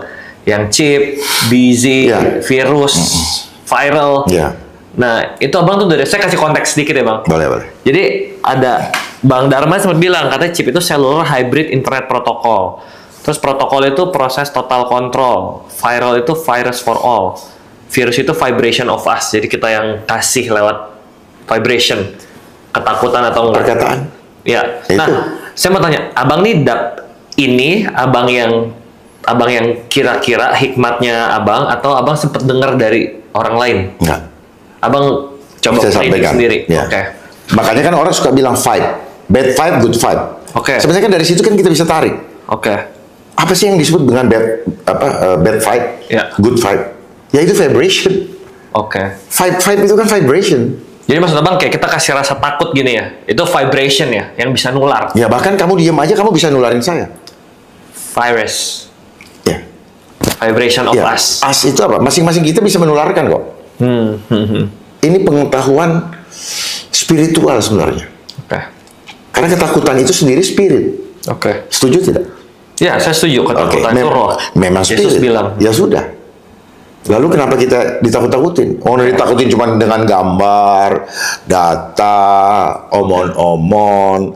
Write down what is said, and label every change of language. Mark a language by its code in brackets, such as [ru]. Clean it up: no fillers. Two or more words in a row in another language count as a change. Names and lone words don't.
[id] Yang [en] chip, busy, [id] virus, viral. Nah, itu Abang tuh saya kasih konteks sedikit ya Bang. Boleh. Jadi ada Bang Dharma sempat bilang, katanya chip itu [en] cellular hybrid internet protocol. [id] Terus protokol itu proses [en] total control. [id] Viral itu [en] virus for all. [id] Virus itu [en] vibration of us. [id] Jadi kita yang kasih lewat vibration. Ketakutan atau enggak. Perkataan. Ya. Nah, saya mau tanya, Abang nih abang yang kira-kira hikmatnya Abang, atau Abang sempat dengar dari orang lain? Enggak. Abang coba sampaikan sendiri. Makanya kan orang suka bilang vibe, [en] bad vibe, good vibe. [id] Sebenarnya kan dari situ kan kita bisa tarik. Apa sih yang disebut dengan [en] bad vibe, good vibe? [id] Ya itu vibration. Vibe itu kan vibration. Jadi maksud Abang kayak kita kasih rasa takut gini ya, itu vibration ya, yang bisa nular. Ya bahkan kamu diam aja, kamu bisa nularin saya. Virus. [en] Vibration of us. [id] Us itu apa? Masing-masing kita bisa menularkan kok. Ini pengetahuan spiritual sebenarnya. Karena ketakutan itu sendiri spirit. Setuju tidak? Ya, saya setuju. Ketakutan itu roh. Memang spirit. Yesus bilang. Ya sudah. Lalu kenapa kita ditakut-takutin? Ditakutin cuma dengan gambar, data, omon-omon.